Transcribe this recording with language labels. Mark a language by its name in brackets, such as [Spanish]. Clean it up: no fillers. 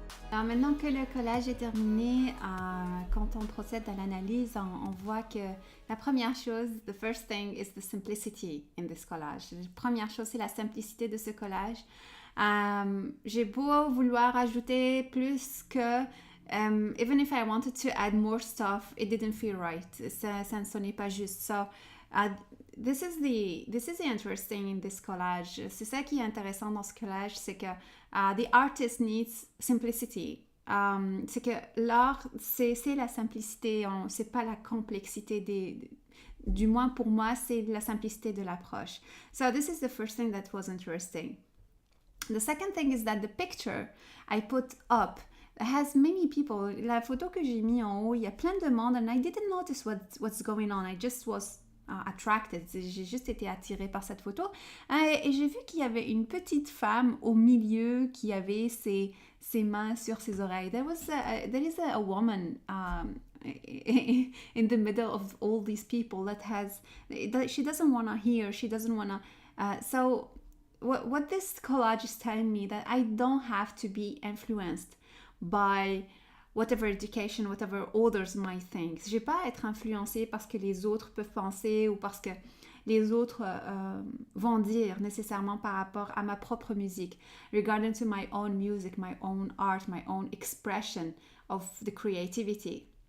[French] Alors maintenant que le collage est terminé, quand on procède à l'analyse, on voit que la première chose, [English] the first thing is the simplicity in this collage. [French] La première chose, c'est la simplicité de ce collage. J'ai beau vouloir ajouter plus que, [English] even if I wanted to add more stuff, it didn't feel right. [French] Ça ne sonnait pas juste. [English] So, this is the interesting in this collage. [French] C'est ça qui est intéressant dans ce collage, c'est que [English] the artist needs simplicity. [French] C'est que l'art, c'est la simplicité, c'est pas la complexité du moins pour moi, c'est la simplicité de l'approche. [English] So this is the first thing that was interesting. The second thing is that the picture I put up has many people. [French] La photo que j'ai mis en haut, il y a plein de monde, [English] and I didn't notice what's going on. I just was attracted. [French] J'ai juste été attirée par cette photo. Et j'ai vu qu'il y avait une petite femme au milieu qui avait ses mains sur ses oreilles. [English] There is a woman in the middle of all these people that she doesn't want to hear, she doesn't want to... so what this collage is telling me that I don't have to be influenced by whatever education, whatever others might think. [French] J'ai pas à être influencée parce que les autres peuvent penser ou parce que les autres vont dire nécessairement par rapport à ma propre musique. [English] Regarding to my own music, my own art, my own expression of the creativity.